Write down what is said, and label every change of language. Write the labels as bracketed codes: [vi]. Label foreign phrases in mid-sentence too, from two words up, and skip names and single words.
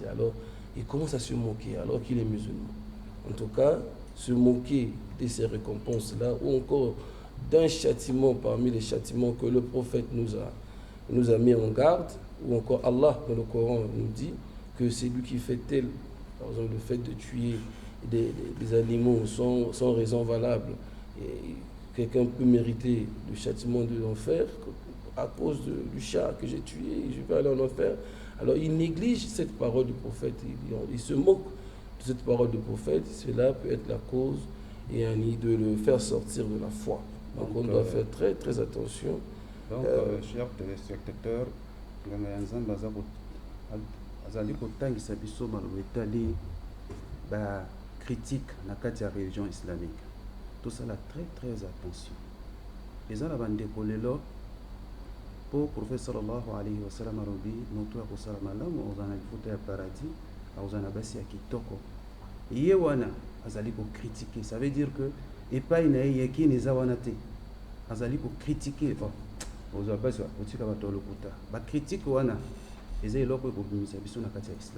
[fr] Alors, il commence à se moquer alors qu'il est musulman. En tout cas, se moquer de ces récompenses-là, ou encore d'un châtiment parmi les châtiments que le prophète nous a mis en garde, ou encore Allah dans le Coran nous dit que c'est lui qui fait tel, par exemple le fait de tuer des animaux sans raison valable, et quelqu'un peut mériter le châtiment de l'enfer à cause du chat que j'ai tué, je vais aller en enfer. Alors il néglige cette parole du prophète, il se moque de cette parole du prophète, cela peut être la cause et de le faire sortir de la foi. Donc on doit faire très très attention. Donc, chers téléspectateurs, [ln] azali kotangisa biso maloba etali critique na kati ya [fr] religion islamique. [ln] Tosala [fr] très très attention. [ln] Eza na bandeko lelo po prophète [ar] صلى الله عليه وسلم [ln] alobi moto akosala malamu ozana lifuta ya paradis akozana basi ya kitoko. Ye wana azali critiquer, [fr] ça veut dire que [ln] epai na ye yekini eza wana te, azali critiquer ozwa basi otika bato lokuta bacritique wana eza eloko ekobimisa biso na kati ya islam.